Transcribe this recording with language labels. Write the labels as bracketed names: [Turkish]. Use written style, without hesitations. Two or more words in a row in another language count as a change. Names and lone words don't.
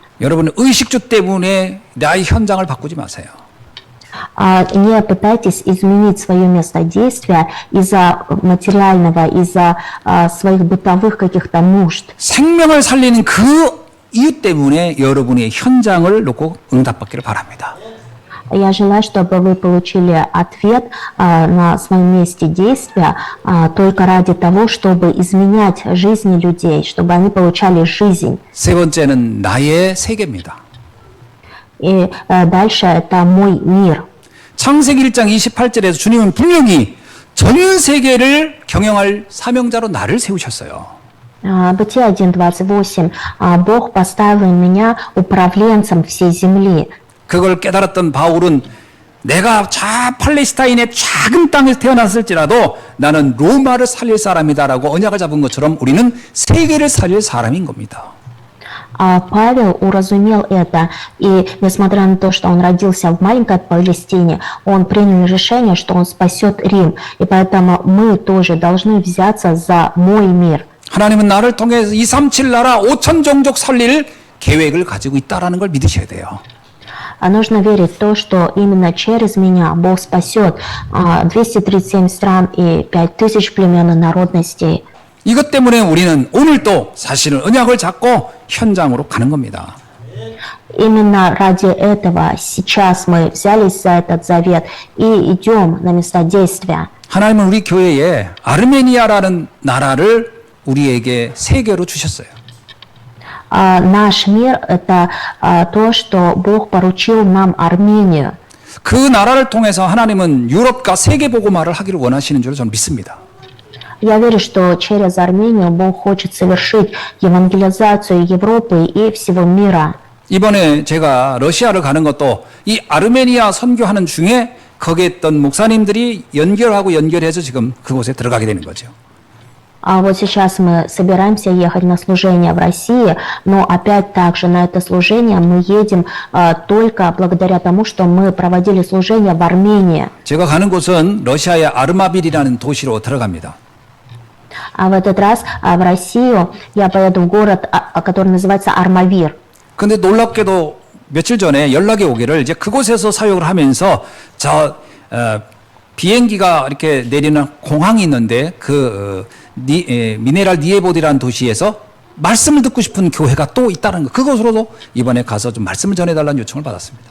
[Korean] 여러분 의식주 때문에 나의 현장을 바꾸지 마세요. [Russian] Не пытайтесь изменить свое место действия из-за материального, из-за своих бытовых каких-то нужд. [Korean] 생명을 살리는 그 이유 때문에 여러분의 현장을 놓고 응답받기를 바랍니다. [Russian] Я желаю, чтобы вы получили ответ на своем месте действия только ради того, чтобы изменять жизни людей, чтобы они получали жизнь. [Korean] 세 번째는 나의 세계입니다. [Russian] И дальше это мой мир. [Korean] 창세기 1장 28절에서 주님은 분명히 전 세계를 경영할 사명자로 나를 세우셨어요. [Russian] Бытие 1:28. Бог поставил меня управленцем всей земли. [Korean] 그걸 깨달았던 바울은 내가 팔레스타인의 작은 땅에서 태어났을지라도 나는 로마를 살릴 사람이다라고 언약을 잡은 것처럼 우리는 세계를 살릴 사람인 겁니다. [Russian] Павел уразумел это, и несмотря на то, что он родился в маленькой Палестине, он принял решение, что он спасет Рим, и поэтому мы тоже должны взяться за мой мир. [Korean] 하나님은 나를 통해 237 나라 5천 종족 살릴 계획을 가지고 있다라는 걸 믿으셔야 돼요. [Russian] Нужно верить в то, что именно через меня Бог спасет 237 стран и 5000 племен и народностей. [Korean] 이것 때문에 우리는 오늘도 사실은 언약을 잡고 현장으로 가는 겁니다. [Russian] Именно ради этого сейчас мы взялись за этот завет и идем на места действия. [Korean] 하나님은 우리 교회에 아르메니아라는 나라를 우리에게 세계로 주셨어요. [Russian] Наш мир – это то, что Бог поручил нам Армению. [Korean] 그 나라를 통해서 하나님은 유럽과 세계 복음화를 하기를 원하시는 줄 저는 믿습니다. [Russian] Я верю, что через Армению Бог хочет совершить евангелизацию Европы и всего мира. [Korean] 이번에 제가 러시아를 가는 것도 이 아르메니아 선교하는 중에 거기에 있던 목사님들이 연결해서 지금 그곳에 들어가게 되는 거죠. [Russian] А вот сейчас мы собираемся ехать на служение в России, но опять также на это служение мы едем только благодаря тому, что мы проводили служение в Армении. [Korean] 제가 가는 곳은 러시아의 아르마빌이라는 도시로 들어갑니다. [Russian] А в этот раз в Россию я поеду в город, который называется Армавир. [Korean] 근데 놀랍게도 며칠 전에 연락이 오기를 이제 그곳에서 사역을 하면서 비행기가 이렇게 내리는 공항이 있는데 미네랄 니에보디라는 도시에서 말씀을 듣고 싶은 교회가 또 있다는 거. 그곳으로도 이번에 가서 좀 말씀을 전해달라는 요청을 받았습니다.